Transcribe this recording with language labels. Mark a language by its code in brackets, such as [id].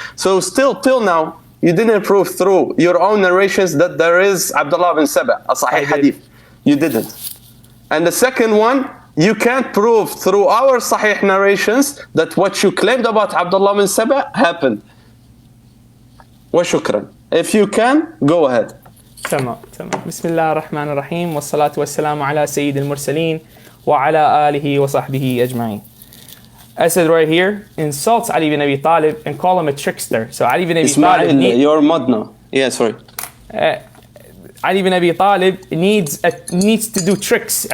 [en] So still till now, you didn't prove through your own narrations that there is Abdullah bin Saba, a sahih hadith. You didn't. And the second one, You can't prove through our Sahih narrations that what you claimed about Abdullah bin Saba happened. وشكرا. If you can, go ahead. [ar] تمام. بسم الله الرحمن الرحيم والصلاة والسلام على سيد المرسلين وعلى آله وصحبه أجمعين. [en] Asad right here insults Ali bin Abi Talib and call him a trickster. So Ali bin Abi Talib you're madna. Yeah, sorry. Ali bin Abi Talib needs to do tricks.